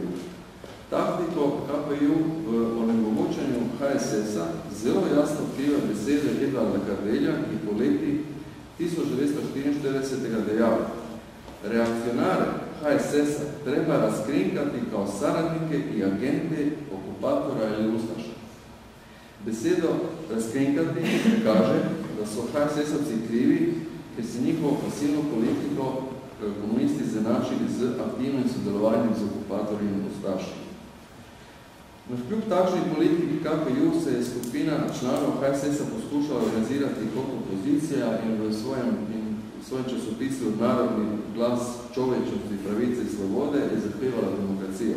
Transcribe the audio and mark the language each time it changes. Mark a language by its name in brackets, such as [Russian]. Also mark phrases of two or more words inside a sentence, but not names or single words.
[Slovenian] Taktiko KPJ v onemogočanju HSS-a zelo jasno vpliva besede Edvarda Kardelja, ki po leti 1944 dejal: [Serbian] reakcionare HSS-a treba razkrinkati kao saradnike i agente okupatora ili ustaša. [Slovenian] Besedo razkrinkati kaže, da so HSS-ovci krivi, ker si njihovo pasivno politiko komunisti izenačili z aktivnim sodelovanjem z okupatorji in ustaši. Kljub takšni politiki KPJ se je skupina članov HSS-a poskušala organizirati kot opozicija in v svojem časopisu Narodni glas človečnosti, pravice in svobode je zahtevala demokracijo.